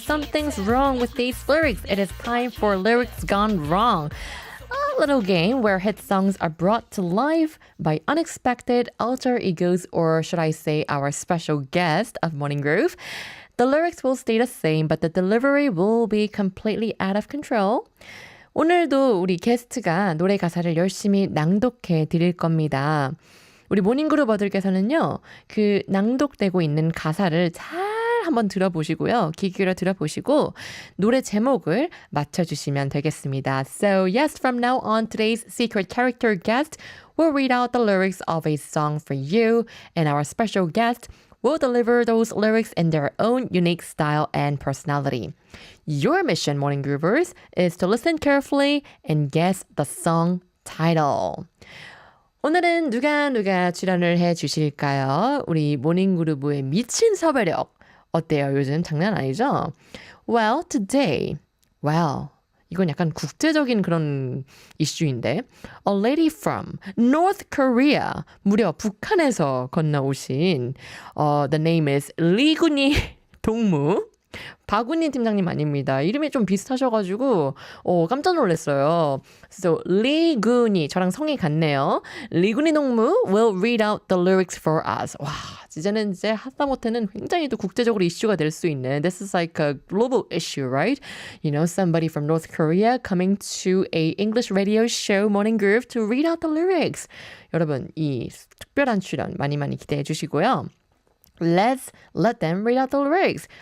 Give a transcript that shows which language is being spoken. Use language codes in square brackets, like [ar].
[en] Something's wrong with these lyrics. It is time for Lyrics Gone Wrong. A little game where hit songs are brought to life by unexpected alter egos, or should I say our special guest of Morning Groove. The lyrics will stay the same, but the delivery will be completely out of control. [ko] 오늘도 우리 게스트가 노래 가사를 열심히 낭독해 드릴 겁니다. 우리 모닝그룹어들께서는요, 그 낭독되고 있는 가사를 잘 한번 들어보시고요. 귀 기울여 들어보시고 노래 제목을 맞춰주시면 되겠습니다. [en] So yes, from now on, today's secret character guest will read out the lyrics of a song for you, and our special guest will deliver those lyrics in their own unique style and personality. Your mission, Morning Groovers, is to listen carefully and guess the song title. [ko] 오늘은 누가 출연을 해 주실까요? 우리 모닝그루브의 미친 섭외력 어때요? 요즘 장난 아니죠? [en] Well, today, [ko] 이건 약간 국제적인 그런 이슈인데 [en] A lady from North Korea, [ko] 무려 북한에서 건너오신 [en] The name is [ko] 리군이 동무 박운희 팀장님 아닙니다. 이름이 좀 비슷하셔가지고 깜짝 놀랐어요. So 리군이 저랑 성이 같네요. [en] 리군이 동무 will read out the lyrics for us. [ko] 와, 이제는 이제 하다못해는 굉장히 또 국제적으로 이슈가 될 수 있는 [en] This is like a global issue, right? You know, somebody from North Korea coming to a English radio show Morning Groove to read out the lyrics. [ko] 여러분, 이 특별한 출연 많이 기대해 주시고요. [en] Let's let them read out the lyrics.